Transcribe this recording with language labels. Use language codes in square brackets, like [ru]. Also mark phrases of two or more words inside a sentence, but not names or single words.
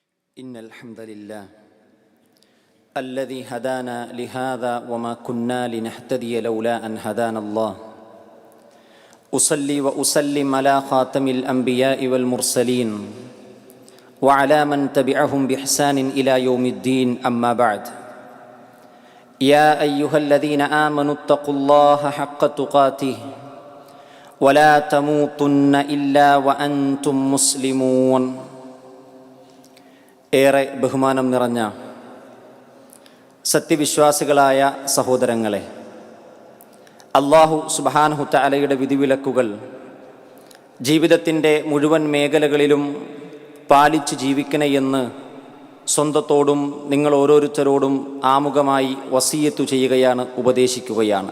[ar] إن الحمد لله الذي هدانا لهذا وما كنا لنهتدي لولا أن هدانا الله أصلي وأسلم على خاتم الأنبياء والمرسلين وعلى من تبعهم بإحسان إلى يوم الدين أما بعد يا أيها الذين آمنوا اتقوا الله حق تقاته ولا تموتن إلا وأنتم مسلمون. [ml] ഏറെ ബഹുമാനം നിറഞ്ഞ സത്യവിശ്വാസികളായ സഹോദരങ്ങളെ, [ar] الله سبحانه [ml] തആലയുടെ വിധിവിലക്കുകൾ ജീവിതത്തിൻ്റെ മുഴുവൻ മേഖലകളിലും പാലിച്ച് ജീവിക്കണമെന്ന് സ്വന്തത്തോടും നിങ്ങൾ ഓരോരുത്തരോടും ആമുഖമായി വസിയത്ത് ചെയ്യുകയാണ്, ഉപദേശിക്കുകയാണ്.